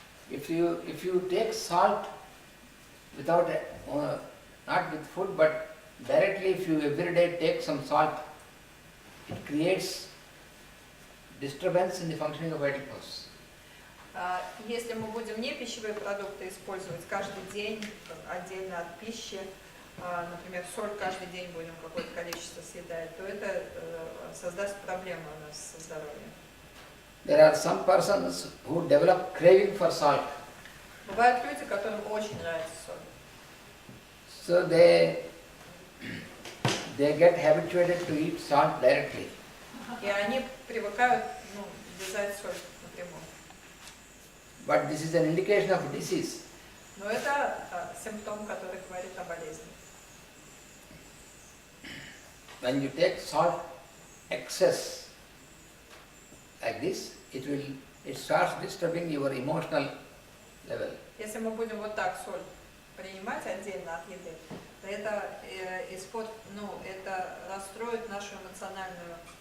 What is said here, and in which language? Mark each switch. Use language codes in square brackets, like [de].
[en] If you take salt without not with food but directly, if you every day take some salt, it creates disturbance in the functioning of vital force. [ru] Если мы будем не пищевые продукты использовать каждый день отдельно от пищи, например, соль каждый день будем какое-то количество съедать, то это создаст проблемы у нас со здоровьем. [en] There are some persons who develop craving for salt. [ru] Бывают люди, которым очень нравится соль. [en] So they get habituated to eat salt directly. [ru] И они привыкают лизать соль напрямую. [en] But this is an indication of disease. [ru] Но это симптом, который говорит о болезни. [en] When you take salt excess like this, it starts disturbing your emotional level. [ru] Если мы будем вот так соль принимать отдельно от еды, то это это расстроит нашу эмоциональную